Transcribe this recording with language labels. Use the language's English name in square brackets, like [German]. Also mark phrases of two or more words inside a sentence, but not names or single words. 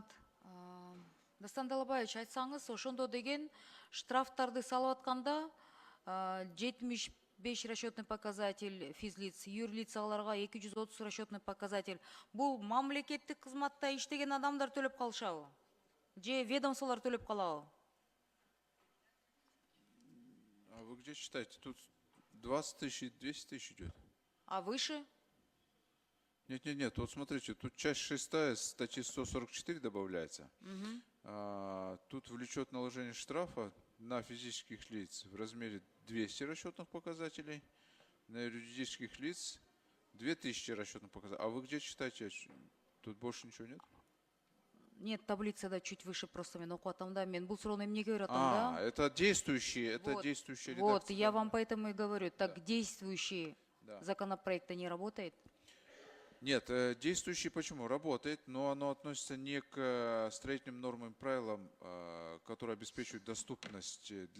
[Kyrgyz] Дастан Далабаевич, айтсаңыз, ошондо деген штрафтарды салып атканда 75 [Russian] расчетный показатель физлиц, [Kyrgyz] юрлицаларга 230 [Russian] расчетный показатель. [Kyrgyz] Бул мамлекеттик кызматта иштеген адамдар төлөп калышабы? Же ведомстволор төлөп калабы? [Russian] А вы где читаете? Тут 20 тысяч и 200 тысяч идет. А выше? Нет. Вот смотрите, тут часть 6 статьи 144 добавляется. Тут влечет наложение штрафа на физических лиц в размере 200 расчетных показателей, на юридических лиц 2000 расчетных показателей. А вы где читаете? Тут больше ничего нет? [Kyrgyz] Нет, таблицада [Russian] чуть выше просто [Kyrgyz] мен окуп атам да. Мен бул суроону эмнеге берип атам да? [Russian] Это действующие, действующая редакция. Вот, я вам поэтому и говорю. Так действующий законопроект не работает? Нет, действующий почему? Работает, но оно относится не к строительным нормам и правилам, которые обеспечивают доступность для